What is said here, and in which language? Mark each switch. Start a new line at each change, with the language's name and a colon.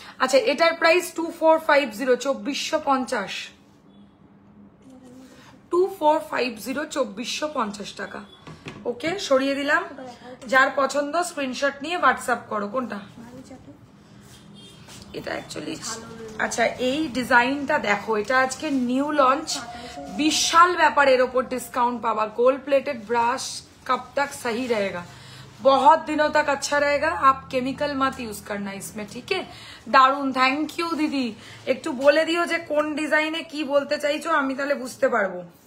Bangla: আচ্ছা এটার প্রাইস 2450, 2450, 2450, 2450 টাকা। ওকে সরিয়ে দিলাম। যার পছন্দ স্ক্রিনশট নিয়ে হোয়াটসঅ্যাপ করো। কোনটা এটা অ্যাকচুয়ালি? আচ্ছা এই ডিজাইনটা দেখো, এটা আজকে নিউ লঞ্চ, বিশাল ব্যাপার। এর ওপর ডিসকাউন্ট পাবা।
Hindi: गोल्ड प्लेटेड ब्रश कब तक सही रहेगा, बहुत दिनों तक अच्छा रहेगा। आप केमिकल मत यूज करना इसमें, ठीक है।
Bangla: দারুন, থ্যাংক ইউ দিদি। একটু বলে দিও যে কোন ডিজাইনে কি বলতে চাইছো, আমি তাহলে বুঝতে পারবো।